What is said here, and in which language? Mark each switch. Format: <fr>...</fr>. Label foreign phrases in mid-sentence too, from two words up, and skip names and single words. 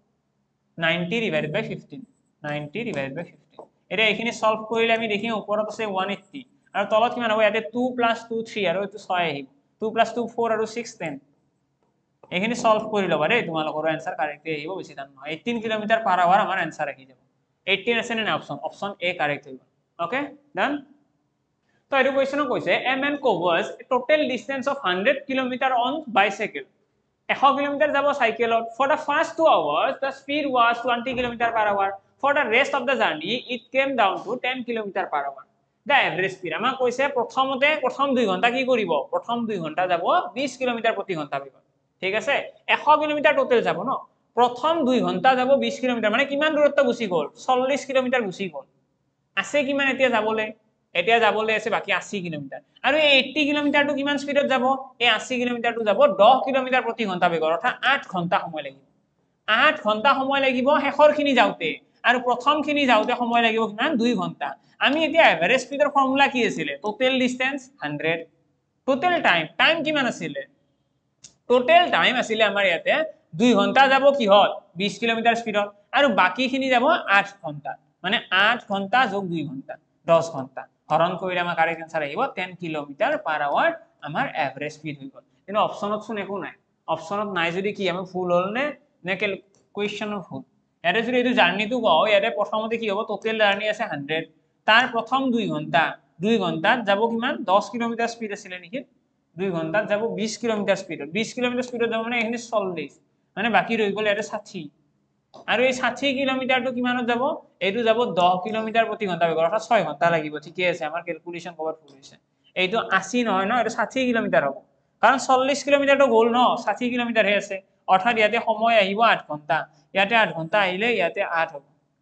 <as>90</as> <en>divided by</en> <as>15 90</as> <en>divided by</en> <as>15 এটা এখিনি সলভ কৰিলে আমি দেখিম ওপৰত আছে 180 আৰু তলত কিমান হ'ব ইয়াতে 2 + 2 3 আৰু এটো 6 আহিব 2 + 2 4 আৰু 6 10 এখিনি সলভ কৰি লবা দেই তোমালোকৰ आंसर কাৰেক্ট আহিব বেছি টান নহয় 18</as> <en>km per hour</en> <as>আমাৰ आंसर আহি যাব 18 আছে নে অপচন অপচন এ কাৰেক্ট হৈ গল</as> <en>okay done</en> <as>তো এটো কোৱেশ্চন কৈছে</as> <en>a man covers a total distance of 100 km on bicycle</en> <as>100 km যাব সাইকেলত</as> <en>for the first 2 hours the speed was 20 km per hour for the rest of the journey it came down to 10 km per hour the average speed</en> <as>আমাক কৈছে প্ৰথমতে প্ৰথম 2 ঘন্টা কি কৰিব প্ৰথম 2 ঘন্টা যাব 20 km প্ৰতি ঘন্টা বিকল ঠিক আছে 100 km টোটাল যাব ন প্ৰথম 2 ঘন্টা যাব 20 km মানে কিমান দূৰত্ব গুছি গল 40 km গুছি গল আছে কিমান এতিয়া যাবলৈ আছে বাকি 80 km আৰু এই 80 km টো কিমান স্পিডত যাব এই 80 km টো যাব 10 km প্ৰতি ঘন্টা বেগত অৰ্থাৎ 8 ঘন্টা সময় লাগিব 8 ঘন্টা সময় লাগিব শেষৰখিনি যাওতে আৰু প্ৰথমখিনি যাওতে সময় লাগিব কিমান 2 ঘন্টা আমি এতিয়া এভাৰেজ স্পিডৰ ফৰ্মুলা কি আছিল</as> <en>total distance</en> <as>100</as> <en>total time</en> <as>কিমান আছিল</as> <en>total time</en> <as>আছিল আমাৰ ইয়াতে 2 ঘন্টা যাব কি হল 20 km স্পিডত আৰু বাকিখিনি যাব 8 ঘন্টা মানে 8 ঘন্টা যোগ 2 ঘন্টা 10 ঘন্টা হৰণ কৰিলে আমাৰ কাৰেক্ট आंसर আহিব 10</as> <en>km per hour</en> <as>আমাৰ এভাৰেজ স্পিড হৈ গল কিন্তু অপচনত শুন একো নাই অপচনত নাই যদি কি আমি ফুল হল নে কোৱেশ্চনৰ ফুল ইয়াতে যদি এটো জাৰ্নিটো কও ইয়াতে প্ৰথমতে কি হ'ব</as> <en>total journey</en> <as>আছে 100 তাৰ প্ৰথম 2 ঘন্টাত যাব কিমান 10 km স্পিড আছিল নেকি 2 ঘন্টাত যাব 20 km স্পিডত 20 km স্পিডত যাব মানে এখিনি 40 মানে বাকি ৰৈ গল ইয়াতে 60 আৰু এই 60 কিলোমিটাৰটো কিমানত যাব এইটো যাব 10 km প্ৰতি ঘন্টা বেগত অৰ্থাৎ 6 ঘন্টা লাগিব ঠিকই আছে আমাৰ ক্যালকুলেশন কভার ফুল হৈছে এইটো 80 নহয় ন এটা 60 km হ'ব কাৰণ 40 km তো গল ন 60 km হে আছে অৰ্থাৎ ইয়াতে সময় আহিব 8 ঘন্টা ইয়াতে 8 ঘন্টা আহিলে ইয়াতে 8 হ'ব</as>